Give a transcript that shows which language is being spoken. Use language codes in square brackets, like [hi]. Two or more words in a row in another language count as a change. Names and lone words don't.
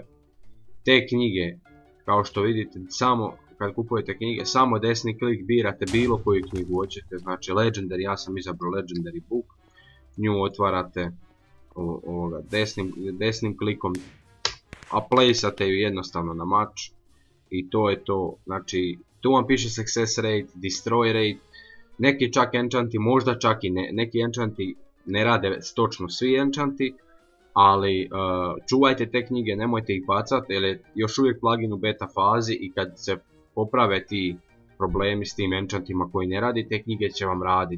[hr] Te knjige, kao što vidite, samo kad kupujete knjige, samo desni klik birate bilo koju knjigu hoćete. Znači, Legendary, ja sam izabrao Legendary Book, nju otvarate desnim klikom, a placeate ju jednostavno na mač i to je to. Znači tu vam piše [en] success rate, destroy rate, [hr] neki čak enchanti, možda čak i neki enchanti ne rade točno svi enchanti, ali čuvajte te knjige, nemojte ih bacati jer je još uvijek plugin u beta fazi i kad se poprave ti problemi s tim enchantima koji ne radi, te knjige će vam raditi.